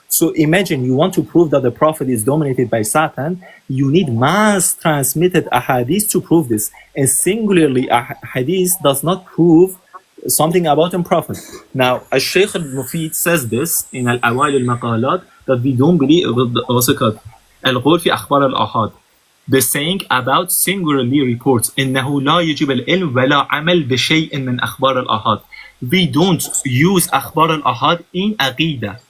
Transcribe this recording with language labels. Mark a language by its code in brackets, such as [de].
[en] So imagine you want to prove that the prophet is dominated by Satan, you need mass transmitted ahadith to prove this. And singularly, a hadith does not prove something about a prophet. Now, Al-Shaykh al-Mufid says this in Al-Awail al-Maqalat, that we don't believe what's it called? Al-Ghul fi akhbar al-ahad. The saying about singularly reports [ar] إنه لا يجب العلم ولا عمل بشيء من أخبار الآحاد. [en] We don't use [ar] أخبار الآحاد [en] in Aqidah.